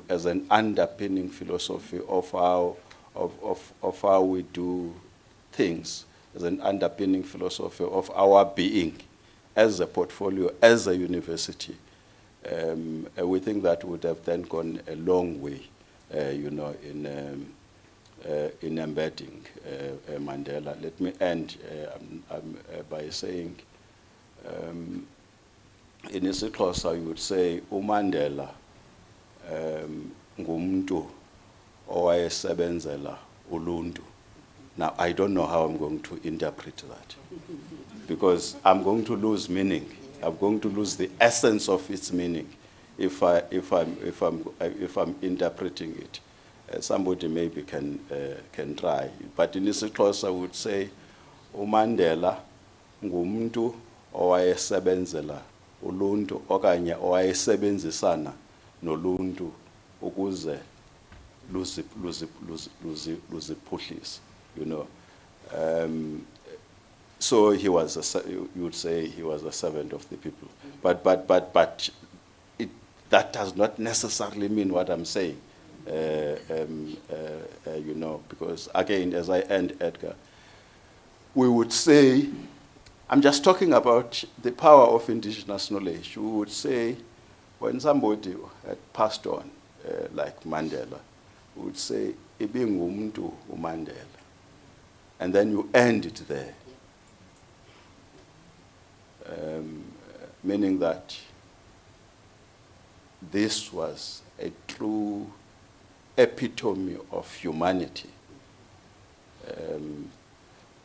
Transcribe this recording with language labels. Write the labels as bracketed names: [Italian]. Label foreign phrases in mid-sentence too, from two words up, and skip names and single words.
[English] as an underpinning philosophy of how we do things, as an underpinning philosophy of our being as a portfolio, as a university, we think that would have then gone a long way, in embedding Mandela. Let me end by saying, in isiXhosa you would say [Xhosa] uMandela ngumuntu owayesebenzela uluntu. [English] Now I don't know how I'm going to interpret that, because I'm going to lose meaning. I'm going to lose the essence of its meaning if I'm interpreting it. Somebody maybe can try, but in isiXhosa I would say [Xhosa] uMandela ngumuntu owayesebenzela uluntu okanye owayesebenzisana noluntu ukuze luziphuhlise, [English] so he was you would say he was a servant of the people, but that does not necessarily mean what I'm saying, because again, as I end, Edgar, we would say, I'm just talking about the power of indigenous knowledge. We would say, when somebody had passed on, like Mandela, we would say, [Xhosa] ibingumuntu uMandela. [English] And then you end it there. Meaning that this was a true epitome of humanity.